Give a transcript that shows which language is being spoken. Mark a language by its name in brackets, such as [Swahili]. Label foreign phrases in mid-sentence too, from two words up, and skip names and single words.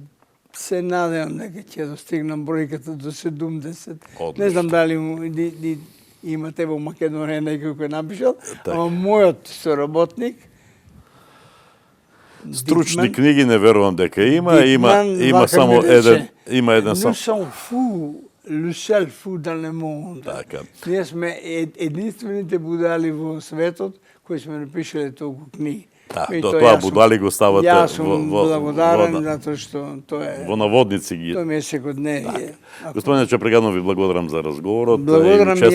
[Macedonian] се надевам дека ќе достигнам бројката до 70. Одлично. Не знам дали имате во Македонија некој кој напишал, Така. ама мојот соработник Стручни Дикман, книги не верувам дека има, Дикман има вака само ми рече, има еден [French] Nous [Macedonian] сам. [French] sommes fous, le seul fou dans le monde. [Macedonian] Така. Ние сме единствените будали во светот кои сме напишале толку книги. Да, И до тоа тоа јас сум- будали го ставате Јас сум во благодарен во- затоа што тоа е во наводници ги. тоа ми е секојдневие. Господине Чепреганов, ви благодарам за разговорот. Благодарам и јас,